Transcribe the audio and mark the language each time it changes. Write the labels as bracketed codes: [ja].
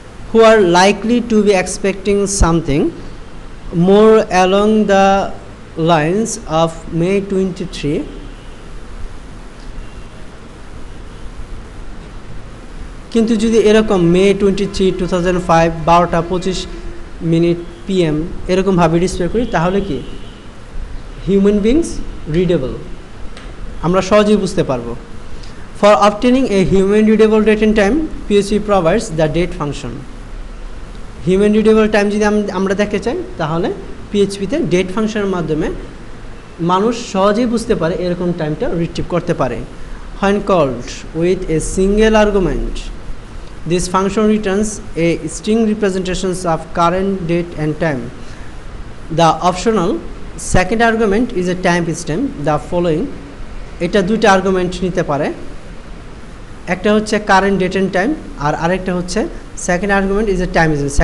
[en] who are likely to be expecting something more along the lines of May 23, [bn] কিন্তু যদি এরকম মে 23, 2005 12:25 PM এরকমভাবে display করি তাহলে কি হিউম্যান বিংস রিডেবল, আমরা সহজেই বুঝতে পারবো। [en] For obtaining a human readable date and time PHP provides the date function. [bn] Human readable time যদি আমরা দেখতে চাই তাহলে পিএইচপিতে ডেট ফাংশনের মাধ্যমে মানুষ সহজেই বুঝতে পারে এরকম টাইমটা রিট্রিভ করতে পারে। [en] When called with a single argument, this function returns a string representations of current date and time. The optional second argument is a time system. The following, [bn] এটা দুইটা আর্গুমেন্ট নিতে পারে, একটা হচ্ছে কারেন্ট ডেট এন্ড টাইম আর আরেকটা হচ্ছে [en] Second argument is a time system.